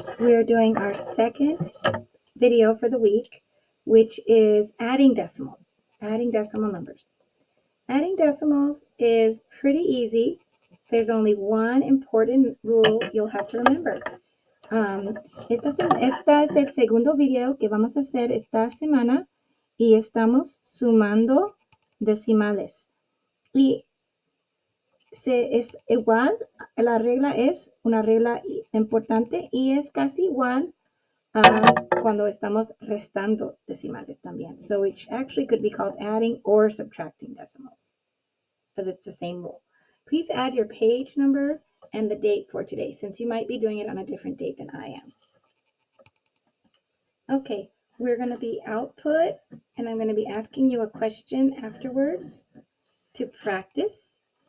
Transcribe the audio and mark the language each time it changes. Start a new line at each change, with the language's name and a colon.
English: We're doing our second video for the week, which is adding decimals, adding decimal numbers. Adding decimals is pretty easy. There's only one important rule you'll have to remember.
Spanish: Esta es el segundo video que vamos a hacer esta semana y estamos sumando decimales. Y es igual, la regla es una regla importante y es casi igual cuando estamos restando decimales también.
English: So it actually could be called adding or subtracting decimals because it's the same rule. Please add your page number and the date for today, since you might be doing it on a different date than I am. Okay, we're going to be output, and I'm going to be asking you a question afterwards to practice.